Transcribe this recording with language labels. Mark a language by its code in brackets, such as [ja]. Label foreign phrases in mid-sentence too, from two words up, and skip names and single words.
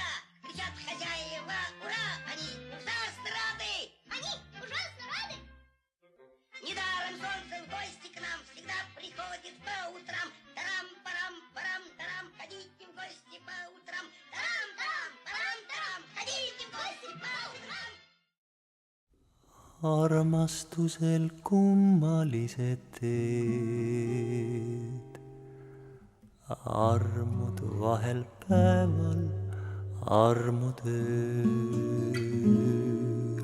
[ru] Кричат хозяева, ура, они ужасно рады. Они ужасно рады. Недаром солнце в гости к нам всегда приходит по утрам. Тарам-парам-парам, тарам, ходите в гости по утрам. Тарам-тарам-парам-тарам, ходите в гости по утрам. [et] Armastusel kummalised teed, armud vahel päeval, armud ööl.